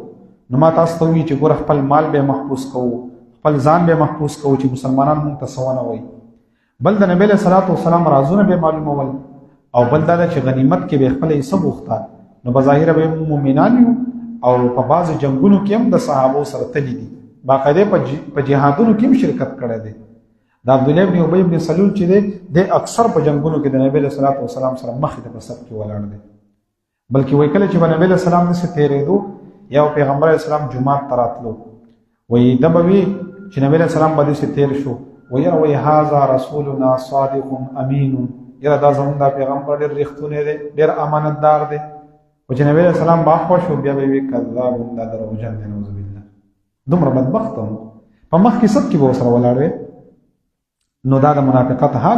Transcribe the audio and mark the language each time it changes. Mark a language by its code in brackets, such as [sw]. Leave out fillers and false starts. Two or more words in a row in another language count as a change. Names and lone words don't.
[ps] نو ما تاسو ته وی چې ګوره خپل مال به محفوظ کوو، خپل ځان به محفوظ کوو چې مسلمانان مونږ ته سونه وایي. بل د نبی له [ar] صلوات و سلام [ps] رازونه به معلومول، او بل دا چې غنیمت کې به خپل حصہ وغوښته. نو بظاهر به مؤمنان یو او په بعض جنگونو کې هم د صحابو سره تللی دي، باقاعده په جهادونو کې هم شرکت کړی دی. د عبد الله بن ابي بن سلول چې دی د اکثر په جنگونو کې د نبی له [ar] صلوات و سلام [ps] سره مخې ته په صف کې ولاړ دی. بلکې وایي کله چې به نبی له سلام نسې تېرېدو یا پیغمبر اسلام جمعات ته راتلو وایي ده به وي چې نبی له سلام به داسې تېر شو وایي یاره وایي [ar] هذا رسولنا صادق امین، [ps] یاره دا زمونږ دا پیغمبر ډېر رښتونی دی، ډېر امانتدار دی. و چې نبی علیہ السلام باخوا شو بیا به وي کذاب دا دروغجن دی [ar] نعوذ بالله. [ps] دومره بدبخت هم په مخکې صف کې به ورسره ولاړ وی. نو دا د منافقت حال.